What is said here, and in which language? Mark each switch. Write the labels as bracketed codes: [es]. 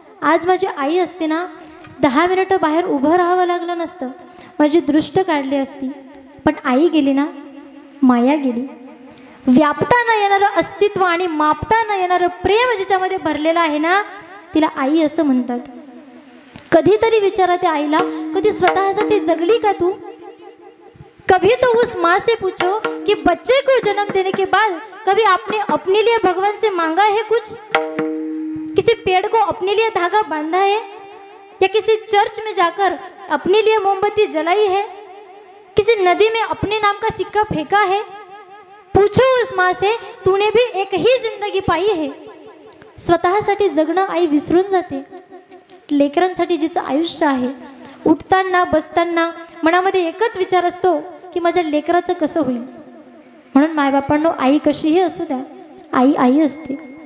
[mr] आज माझी आई असते ना, 10 मिनिटं बाहेर उभं राहावं लागलं नसतं, माझी दृष्ट काढली असती. पण आई गेली ना, माया गेली. व्यापता न येणारं अस्तित्व आणि मापता न येणारं प्रेम जिच्यामध्ये भरलेलं आहे ना, तिला आई असं म्हणतात. कधीतरी विचारा त्या आईला, कधी स्वतःसाठी जगली का तू? [hi] कभी तो उस माँ से पूछो कि बच्चे को जन्म देने के बाद कभी आपने अपने लिए भगवान से मांगा है कुछ? किसी पेड़ को अपने लिए धागा बांधा है या किसी चर्च में जाकर अपने लिए मोमबत्ती जलाई है? किसी नदी में अपने नाम का सिक्का फेंका है? पूछो उस माँ से, तूने भी एक ही जिंदगी पाई है. [mr] स्वतःसाठी जगणं आई विसरून जाते. लेकरांसाठी जिचं आयुष्य आहे, उठताना बसताना मनामध्ये एकच विचार असतो की माझ्या लेकराचं कसं होईल. म्हणून मायबापांनो, आई कशीही असू द्या, आई आई असते.